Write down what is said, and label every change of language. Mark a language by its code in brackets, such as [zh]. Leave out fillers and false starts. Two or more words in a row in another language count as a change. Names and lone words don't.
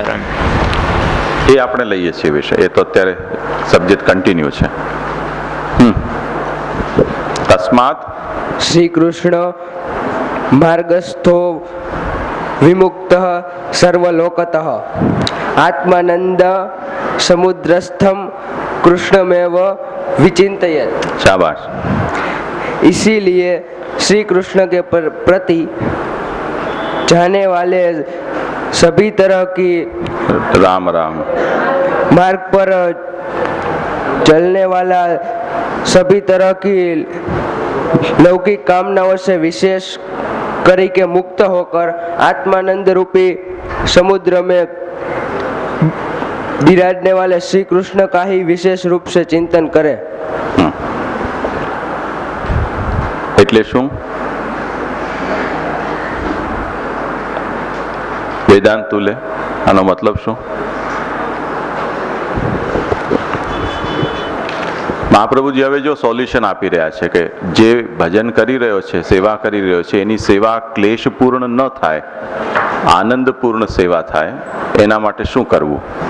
[gu] એ આપણે લઈએ છીએ વિષય. એ તો અત્યારે [en] subject continue [gu] છે. તસ્માત [sa] श्री कृष्ण मार्गस्थो विमुक्त सर्वलोकतः आत्मानंद समुद्रस्थम कृष्णमेव विचिंतयेत। [hi] शाबाश। इसीलिए श्री कृष्ण के प्रति जाने वाले सभी तरह की राम राम मार्ग पर चलने वाला सभी तरह की लौकिक कामनाओं से विशेष करी के मुक्त होकर आत्मानंद रूपी समुद्र में विराजने वाले श्री कृष्ण का ही विशेष रूप से चिंतन करे। [gu] એટલે શું? વેદાંત તું લે, આનો મતલબ શું? મહાપ્રભુજી હવે જો સોલ્યુશન આપી રહ્યા છે કે જે ભજન કરી રહ્યો છે, સેવા કરી રહ્યો છે, એની સેવા ક્લેશપૂર્ણ ન થાય, આનંદપૂર્ણ સેવા થાય, એના માટે શું કરવું?